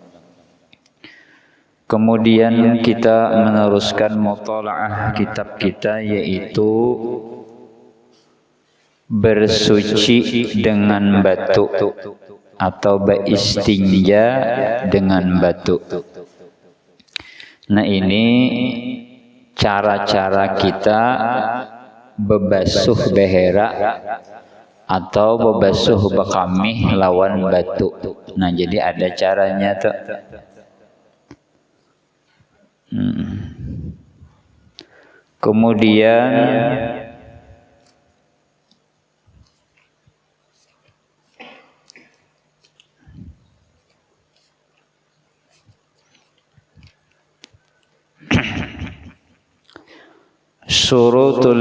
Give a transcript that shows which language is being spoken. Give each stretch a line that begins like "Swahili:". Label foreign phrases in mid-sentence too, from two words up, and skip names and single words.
Indonesian: Kemudian kita meneruskan mutalaah kitab kita, yaitu bersuci dengan batu atau beristinja dengan batu.
Banjar: Nah, ini cara-cara kita bebasuh behera atau bebasuh bekamih lawan batu. Nah, jadi ada caranya tuh.
Indonesian: Kemudian Surutul